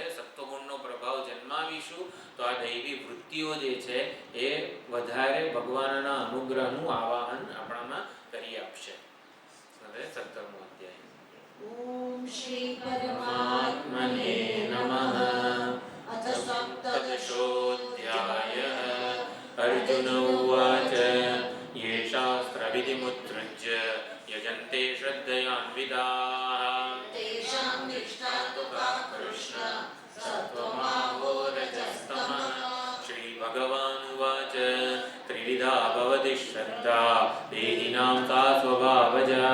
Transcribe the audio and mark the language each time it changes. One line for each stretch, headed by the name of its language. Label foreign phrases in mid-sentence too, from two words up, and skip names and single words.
Gujarati: સત્વગુણનો પ્રભાવ જન્માવીશું તો આ દૈવી વૃત્તિઓ જે છે એ વધારે ભગવાનના અનુગ્રહનું આવાહન આપણામાં કરી આપશે. હવે 17મો અધ્યાય.
Sanskrit: ઓમ શ્રી પરમાત્મને નમઃ. અથ સપ્તદશોऽધ્યાયઃ. અર્જુન ઉવાચ ये शास्त्रविधिमुत्सृज्य यजन्ते श्रद्धयान्विताः तेषां निष्ठा तु का कृष्ण सत्त्वमाहो रजस्तमः. श्रीभगवानुवाच त्रिविधा भवति श्रद्धा देहिनां सा स्वभावजा.